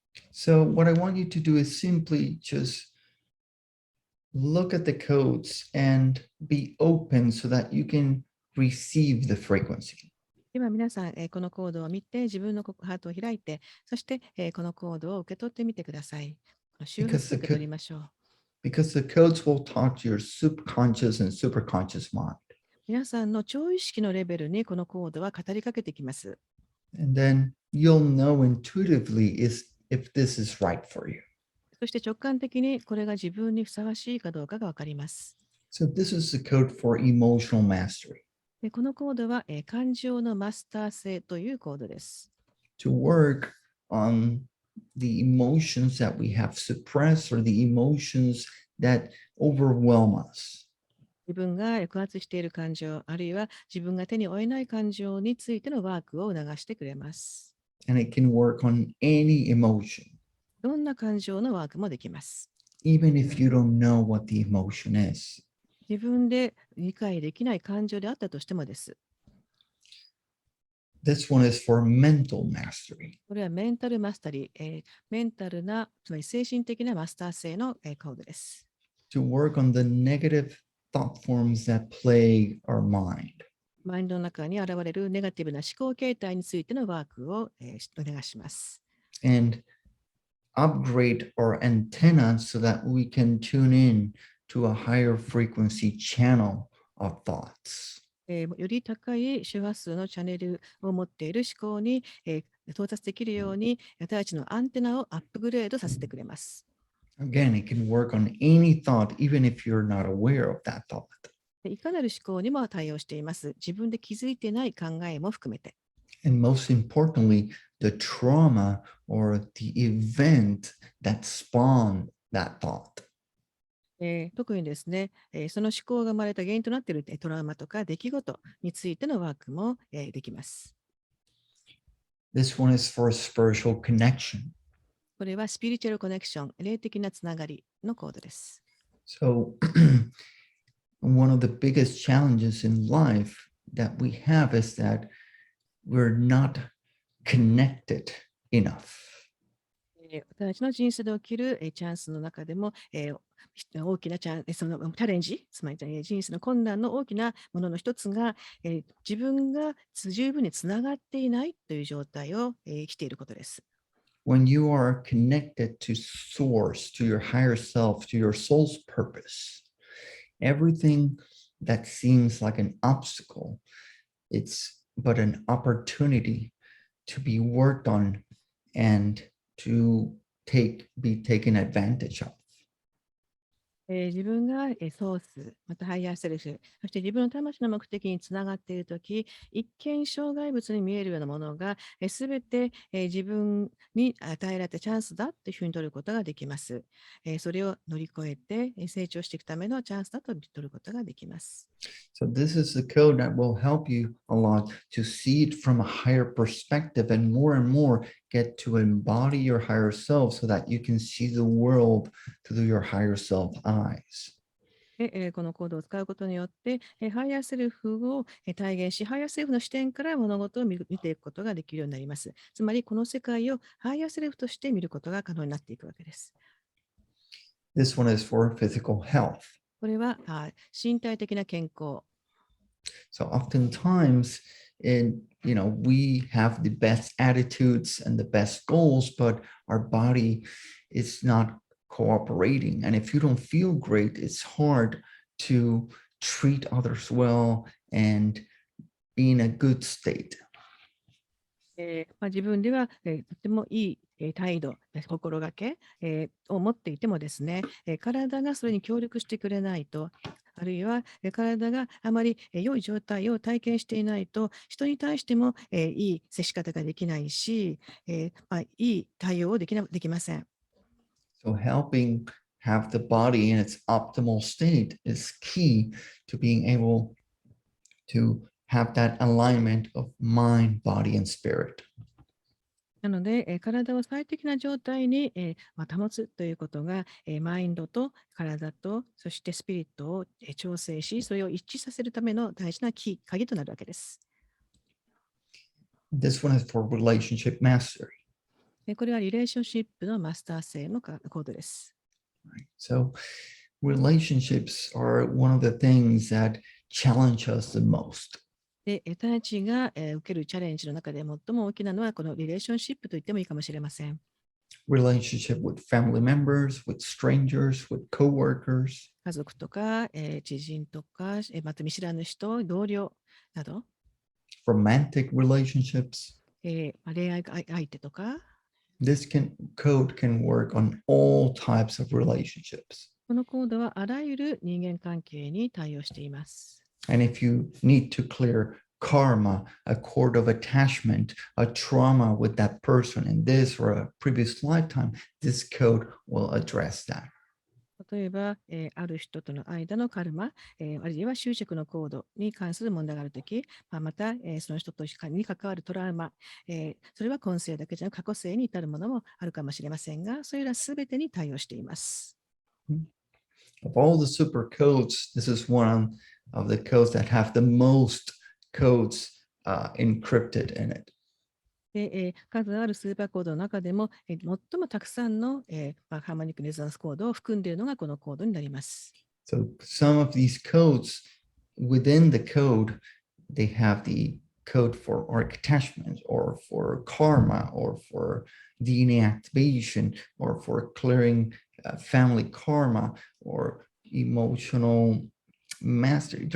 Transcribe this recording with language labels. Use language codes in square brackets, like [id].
[en] So what I want you to do is simply just look at the codes and be open so that you can receive the frequency. [ja] 今皆さん、このコードを見て、自分のハートを開いて、そして、このコードを受け取ってみてください。周波数を受け取りましょう。 [en] Because the codes will talk to your subconscious and superconscious mind. [ja] 皆さんの超意識のレベルにこのコードは語りかけてきます。 [en] And then you'll know intuitively if this is right for you. [ja] そして直感的にこれが自分にふさわしいかどうかがわかります。 [en] So this is the code for emotional mastery. [ja] でこのコードは、感情のマスター性というコードです。 [en] To work on the emotions that we have suppressed or the emotions that overwhelm us. [ja] 自分が抑圧している感情、あるいは自分が手に負えない感情についてのワークを促してくれます。 [en] And it can work on any emotion. [ja] どんな感情のワークもできます。 [en] even if you don't know what the emotion is. [ja] 自分で理解できない感情であったとしてもです。 [en] This one is for mental mastery. [ja] これはメンタルマスタリー、メンタルな、つまり精神的なマスター性の、コードです。 [en] To work on the negative thought forms that plague our mind. [ja] マインドの中に現れるネガティブな思考形態についてのワークを、お願いします。 [en] And upgrade our antenna so that we can tune in to a higher frequency channel of thoughts. [ja] より高い周波数のチャンネルを持っている思考に、到達できるように、私たちのアンテナをアップグレードさせてくれます。 [en] Again, it can work on any thought, even if you're not aware of that thought. [ja] いかなる思考にも対応しています。自分で気づいてない考えも含めて。 [en] And most importantly, the trauma or the event that spawned that thought. [ja] 特にですね、その思考が生まれた原因となっているトラウマとか出来事についてのワークも、できます。 [en] This one is for spiritual connection. [ja] これはスピリチュアルコネクション、霊的なつながりのコードです。 [en] So, one of the biggest challenges in life that we have is that we're not connected enough. [ja] 私たちの人生で起きるチャンスの中でも、大きなチャレンジ、つまり人生の困難の大きなものの一つが、自分が十分につながっていないという状態を、生きていることです。 [en] When you are connected to source, to your higher self, to your soul's purpose, everything that seems like an obstacle, it's but an opportunity to be worked on and to be taken advantage of. [ja] 自分がソース、またハイヤーセルフ、そして自分の魂の目的につながっているとき、一見障害物に見えるようなものが、すべて自分に与えられたチャンスだというふうに取ることができます。それを乗り越えて成長していくためのチャンスだと取ることができます。 [en] So this is the code that will help you a lot to see it from a higher perspective and more get to embody your higher self so that you can see the world through your higher self eyes. [ja] このコードを使うことによって、ハイヤーセルフを体現し、ハイヤーセルフの視点から物事を見ていくことができるようになります。つまり、この世界をハイヤーセルフとして見ることが可能になっていくわけです。 [en] This one is for physical health. [ja] これは身体的な健康。 [en] So oftentimes, we have the best attitudes and the best goals, but our body is not cooperating. And if you don't feel great, it's hard to treat others well and be in a good state. [ja] 自分では、とてもいい、態度、心がけ、を持っていてもですね、体がそれに協力してくれないと、あるいは、体があまり、良い状態を体験していないと、人に対しても、いい接し方ができないし、いい対応をできません。 [en] So helping have the body in its optimal state is key to being able to have that alignment of mind, body, and spirit. [ja] なので、体を最適な状態に、保つということが、マインドと体と、そしてスピリットを、調整し、それを一致させるための大事な鍵となるわけです。 [en] This one is for relationship mastery. [ja] これはリレーションシップのマスター性のコードです。 [en] So relationships are one of the things that challenge us the most. [ja] で、私たちが、受けるチャレンジの中で最も大きなのは、このリレーションシップと言ってもいいかもしれません。 [en] Relationship with family members, with strangers, with coworkers. [ja] 家族とか、知人とか、また見知らぬ人、同僚など、 [en] Romantic relationships. [ja] 恋愛相手とか、 [en] This code can work on all types of relationships. [ja] このコードはあらゆる人間関係に対応しています。 [en] And if you need to clear karma, a cord of attachment, a trauma with that person in this or a previous lifetime, this code will address that. [ja] 例えば、ある人との間のカルマ、あるいは執着のコードに関する問題があるとき、また、その人とに関わるトラウマ、それは今世だけじゃなく過去世に至るものもあるかもしれませんが、それらすべてに対応しています。 [en] Of all the super codes, this is one of the codes that have the most codes encrypted in it. [ja] で数あるスーパーコードの中でも、最もたくさんの、ハーモニックレゾナンスコードを含んでいるのがこのコードになります。 [en] So some of these codes within the code, they have the code for arc attachment or for karma or for DNA activation or for clearing family karma or emotional mastery.